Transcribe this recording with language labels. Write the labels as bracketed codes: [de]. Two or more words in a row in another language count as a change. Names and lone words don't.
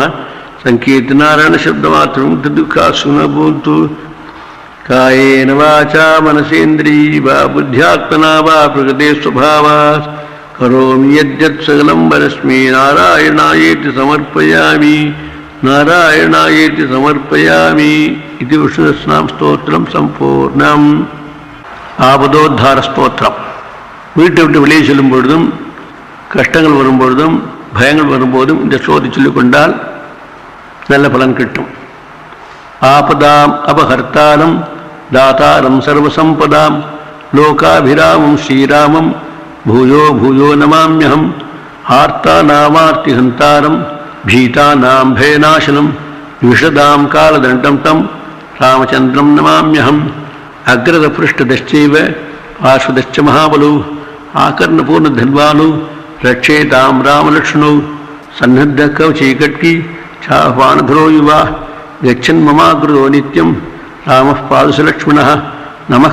[sa] संकीर्तनारायण शब्दमात्रं दुःखाः सुनभून्तु कायेन वाचा मनसेन्द्रियैः वा बुद्ध्यात्मना वा प्रकृते स्वभावात् करोमि यद्यत् सकलं परस्मै नारायणायेति समर्पयामि इति विष्णुसहस्रनाम स्तोत्रं सम्पूर्णम् ஆபதோத்தார ஸ்தோத்திரம். [ta] வீட்டை விட்டு வெளியே செல்லும் பொழுதும் கஷ்டங்கள் வரும்பொழுதும் பயங்கள் வரும்போதும் இந்த ஸ்லோகத்தை சொல்லிக்கொண்டால் நல்ல பலன் கிட்டும். [sa] आपदाम् अपहर्तारं दातारं सर्वसम्पदाम् लोकाभिरामं श्रीरामं भूयो भूयो नमाम्यहम् ஆர்த்தாநாமார்த்திஹந்தாரம் भीतानां भयनाशनं विशदां कालदण्डं तं रामचन्द्रं नमाम्यहम् अग्रदपृष्ठदश्चैव पार्श्वदश्च महाबलौ आकर्णपूर्णधन्वानौ रक्षेतां रामलक्ष्मणौ सन्नद्धकवचैकट्की चाह्वानधरो युवा गच्छन्ममाग्रतो नित्यं रामः पादुसलक्ष्मणः नमः